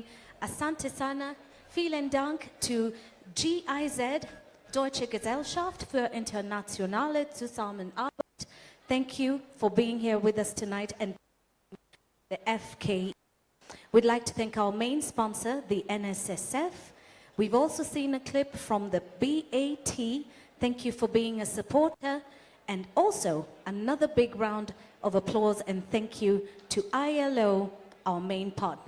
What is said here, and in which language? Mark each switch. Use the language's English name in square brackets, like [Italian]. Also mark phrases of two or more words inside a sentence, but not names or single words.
[Swahili] Asante sana, [German] vielen Dank [English] to GIZ, Deutsche Gesellschaft für internationale Zusammenarbeit. Thank you for being here with us tonight, and the FK. We'd like to thank our main sponsor, the NSSF. We've also seen a clip from the BAT. Thank you for being a supporter, and also another big round of applause and thank you to ILO, our main partner.